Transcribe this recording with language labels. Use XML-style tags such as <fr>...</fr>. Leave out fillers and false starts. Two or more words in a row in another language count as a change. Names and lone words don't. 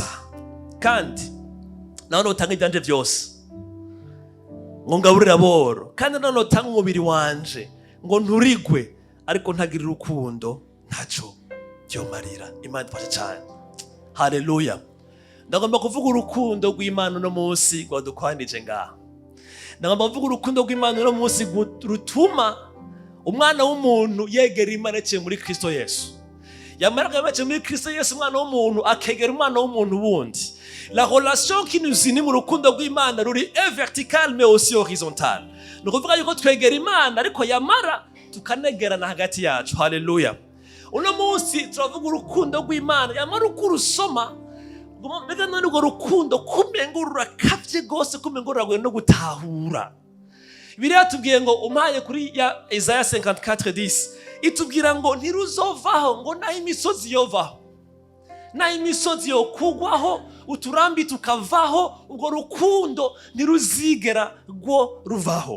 <rn>Kandi naho notanga ibyanje byose ngo ngaburira aboro, kandi naho notanga umubiri wanje ngo nturigwe, ariko ntagira urukundo ntaco byomarira. Imana ifashe cyane. Haleluya. Ndagomba kuvuga urukundo rw'Imana no munsi gwadukwanije ngaha. Ndagomba kuvuga urukundo rw'Imana no munsi rutuma umwana w'umuntu yegera Imana cye muri Kristo Yesu. Yamaraga bace muri Kristo Yesu, umwana w'umuntu akegera umwana w'umuntu wundi.</rn> <fr>La relation qui nous unit</fr> <rn>mu rukundo rw'Imana ruri</rn> <fr>est verticale mais aussi horizontale.</fr> <rn>Nukuvuga yuko twegera Imana ariko yamara tukanegerana hagati yacu. Haleluya. Uno munsi turavuga urukundo rw'Imana, yamara ukurusoma mbega none urwo rukundo kumengo rurakavye gose, kumengo ruragoye no gutahura. Bibiliya tubwiye ngo umpaye kuri ya Isaiah 54:10 itubwira ngo ntiruzovaho, ngo naho imisozi yovaho, naho imisozi yokugwaho, uturambi tukavaho, urwo rukundo ntiruzigera rwo ruvaho.</rn>